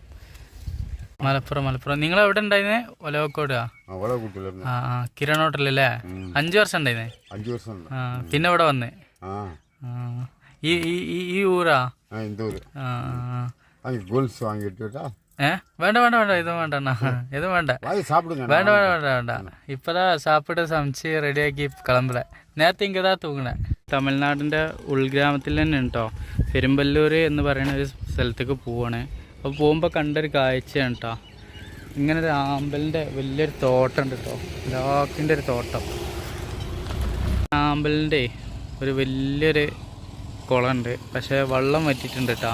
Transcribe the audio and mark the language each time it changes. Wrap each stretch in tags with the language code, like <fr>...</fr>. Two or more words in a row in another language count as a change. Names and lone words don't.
<ml>മലപ്പുറം. നിങ്ങൾ എവിടെ ഉണ്ടായിരുന്നേ? ഒലവക്കോട്. കിരൺ ഹോട്ടലല്ലേ? 5 വർഷം ഉണ്ടായിരുന്നേ? 5 വർഷം. പിന്നെ ഇവിടെ വന്നേ? ഈ ഊരാ? വേണ്ട ഇത് വേണ്ട.</ml> <ta>இப்போதா சாப்பிட்டு சமைச்சு ரெடியாக்கி கிளம்புற</ta> <ml>നേരത്തെ ഇങ്ങതാ തൂങ്ങണേ. തമിഴ്നാടിൻ്റെ ഉൾഗ്രാമത്തിൽ തന്നെ കേട്ടോ, പെരുമ്പല്ലൂർ എന്ന് പറയുന്ന ഒരു സ്ഥലത്തേക്ക് പോവാണ്. അപ്പോൾ പോകുമ്പോൾ കണ്ടൊരു കാഴ്ചയാണ് കേട്ടോ. ഇങ്ങനെ ഒരു ആമ്പലിൻ്റെ വലിയൊരു തോട്ടം ഉണ്ട് കേട്ടോ, ലാക്കിൻ്റെ ഒരു തോട്ടം. ആമ്പലിൻ്റെ ഒരു വലിയൊരു കുളമുണ്ട്, പക്ഷേ വെള്ളം വറ്റിയിട്ടുണ്ട് കേട്ടോ.</ml>